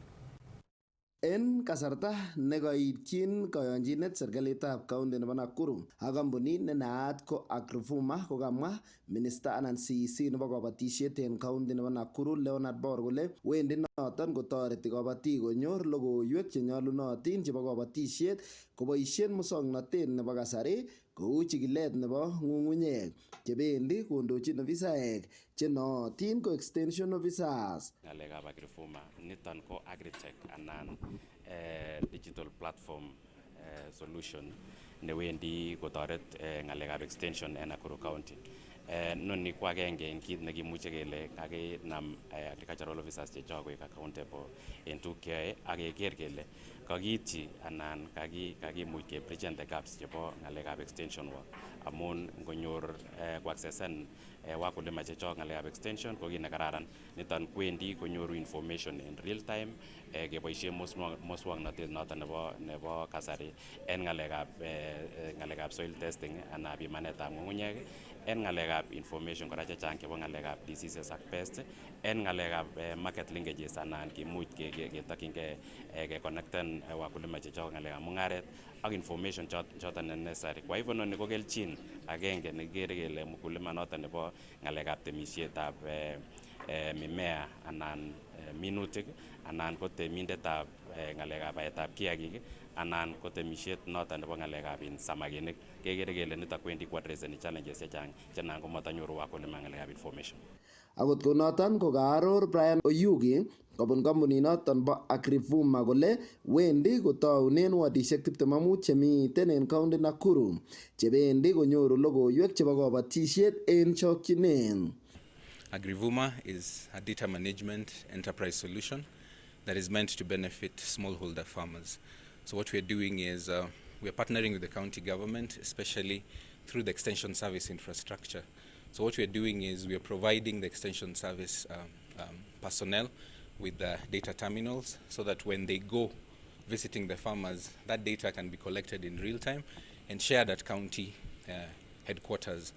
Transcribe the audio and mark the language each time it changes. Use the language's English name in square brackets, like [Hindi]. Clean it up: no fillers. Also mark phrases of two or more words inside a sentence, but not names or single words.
[Kalenjin] En kasarta nekaityin kayonjinet serikalitab county nebo Nakuru ak kampunit nenaat ko Agrifuma kokamwa minister anan CEC nebo kabatisiet en county nebo Nakuru Leonard Bor kole wendi noton kotoreti kabatik konyor logoiwek chenyalunotin chebo kabatisiet koboisien musoknotet nebo kasari kou chikilet nebo ng'ung'unyek chebendi kondochin ofisaek chenootin ko [English] extension officers. [Kalenjin] Ngalekab Agrifuma niton ko agritech anan [English] digital platform solution [Kalenjin] newendi kotoret ngalekab extension en Nakuru County. Noni ko agenge en kit nekimuche kele kakinam [English] agricultural officers [Kalenjin] chechok koik accountable en tuguk cheyoe ak keker kele kakiityi anan kakimuch ke-bridgen [English] the gaps [Kalenjin] chebo ngalekab [English] extension work [Kalenjin] amun ngonyor ko-accessen wakulima chechok ngalekab extension ko kit nekararan. Niton kwendi konyoru [English] information in real time [Kalenjin] keboisien muswoknotet noton nebo kasari en ngalekab [English] soil testing [Kalenjin] anan pimanetab ng'ung'unyek, en ngalekab information kora chechang chebo ngalekab diseases ak pest, en ngalekab [English] market linkages [Kalenjin] anan kimuch ketokyingei keconnecten wakulima chechok ngalekab mung'aret ak information choton necessary. [Swahili] Kwa hivyo [Kalenjin] noni ko kelchin agenge nekikere kele mkulima noton nebo ngalekab temisietab mimea anan minutik anan ko temindetab ngalekab baetab kiagik anan ko temisiet noton nebo ngalekab samakinik, kekere kele nito kwendi kuadreseni challenges chechang chenan komatanyoru wakulima ngalekab information. Akot konoton ko kaaror Brian Oyugi kobun kampunit noton bo Agrifuma kole wendi kotaunen wadishek 25 chemiten en county Nakuru chebendi konyoru logoiwek chebo kabatisiet en chokchinet. [English] Agrifuma is a data management enterprise solution that is meant to benefit smallholder farmers. So what we're doing is we're partnering with the county government, especially through the extension service infrastructure. So what we're doing is we're providing the extension service personnel with the data terminals so that when they go visiting the farmers, that data can be collected in real time and shared at county headquarters.